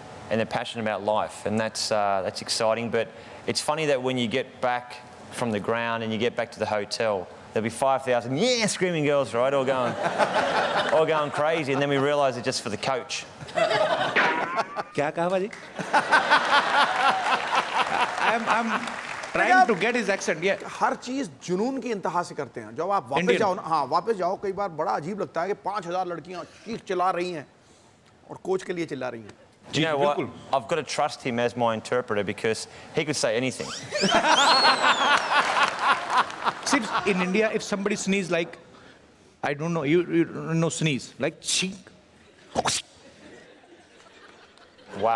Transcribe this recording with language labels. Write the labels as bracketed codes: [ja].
[en] and they're passionate about life, and that's exciting. But it's funny that when you get back from the ground and you get back to the hotel, there'll be 5,000 screaming girls, right, all going crazy, and then we realise it's just for the coach. [hi] क्या कहा भाजी? [en] I'm trying to get his accent. Yeah. [hi] हर चीज जुनून की इंतहा से करते हैं। जब आप वापस जाओ ना, हाँ वापस जाओ, कई बार बड़ा अजीब लगता है कि 5,000 लड़कियां चीख चिल्ला रही हैं और कोच के लिए चिल्ला रही हैं। [en] Do you know what? I've got to trust him as my interpreter because he could say anything. See, in India, if somebody sneezes like, I don't know, you know sneeze, like chink. Wow.